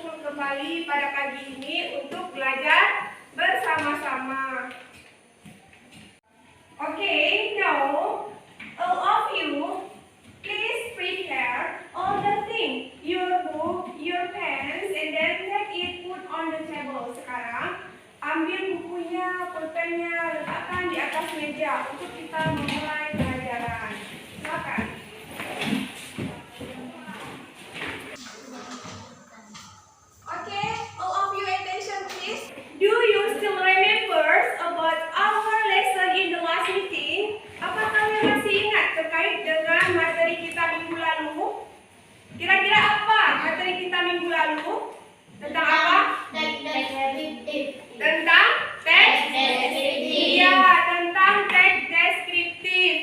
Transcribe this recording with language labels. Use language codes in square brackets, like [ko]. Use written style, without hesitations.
[id] kembali pada pagi ini untuk belajar bersama-sama. [en] Okay, now all of you please prepare all the things, your book, your pens, and then take it put on the table. [id] Sekarang ambil bukunya, pulpennya, letakkan di atas meja untuk kita memulai pelajaran. Silakan. [en] Okay, all of you attention please. Do you still remember about our lesson in the last meeting? [id] Apa kalian masih ingat terkait dengan materi kita minggu lalu? Kira-kira apa materi kita minggu lalu? Tentang apa? Teks deskriptif. Tentang teks deskriptif. Iya, tentang teks deskriptif.